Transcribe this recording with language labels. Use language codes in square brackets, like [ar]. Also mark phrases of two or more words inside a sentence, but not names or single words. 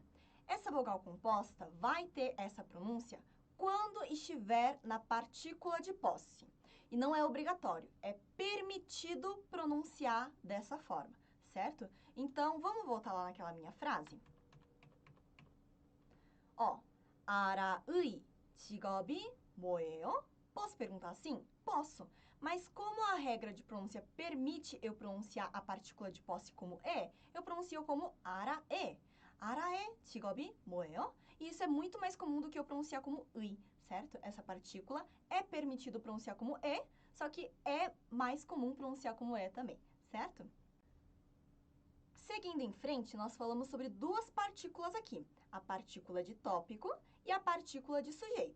[pt] Essa vogal composta vai ter essa pronúncia quando estiver na partícula de posse. E não é obrigatório, é permitido pronunciar dessa forma, certo? Então, vamos voltar lá naquela minha frase? Ó, [ko] 아라의 직업이 뭐예요? [pt] Posso perguntar assim? Posso. Mas como a regra de pronúncia permite eu pronunciar a partícula de posse como é, eu pronuncio como 아라에. [ko] 아라의 직업이 뭐예요? [pt] E isso é muito mais comum do que eu pronunciar como 의, certo? Essa partícula é permitido pronunciar como é, só que é mais comum pronunciar como é também, certo? Seguindo em frente, nós falamos sobre duas partículas aqui, a partícula de tópico e a partícula de sujeito.